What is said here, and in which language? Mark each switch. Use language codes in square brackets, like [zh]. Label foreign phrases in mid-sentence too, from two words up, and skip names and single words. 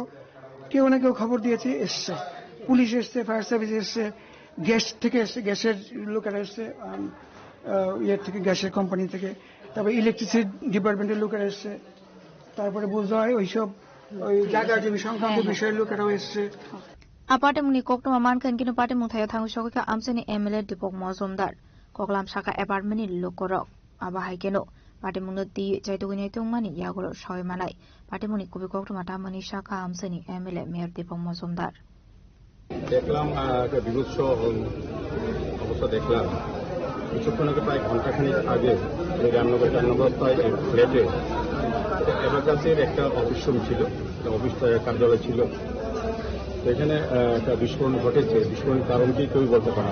[bn] কেউ না কেউ খবর দিয়েছে, এসছে, পুলিশ এসছে, [en] fire service [bn] এসছে, গ্যাস থেকে এসছে, গ্যাসের লোকেরা এসছে, থেকে গ্যাসের কোম্পানি থেকে, তারপরে [en] electricity departmenter [bn] লোকেরা এসছে, তারপরে বুঝতে হয় ওইসব ওই জায়গা জমি সংক্রান্ত বিষয়ের লোকেরাও এসছে। [trp] Aparte muni kokto maman kan kino pate muthayo thangu shokika amseni MLA Dipok Mozumdar koklam saka apartment ni lokorok aba haikeno pate munoti jaitugini tungmani yagoro shoy manai pate muni kubi kokto mata mani saka amseni MLA Mayor Dipok Mozumdar [bn] দেখলাম একটা বিভৎস অবস্থা দেখলাম কিছুক্ষণ আগে, প্রায় ঘন্টাখানিক আগে রামনগর 4 নম্বর ফ্ল্যাটে এবাকাসের একটা [en] office room [bn] ছিল, অফিস কার্যালয় ছিল। তো এখানে একটা বিস্ফোরণ ঘটেছে। বিস্ফোরণের কারণ কি কেউ বলতে পারে না।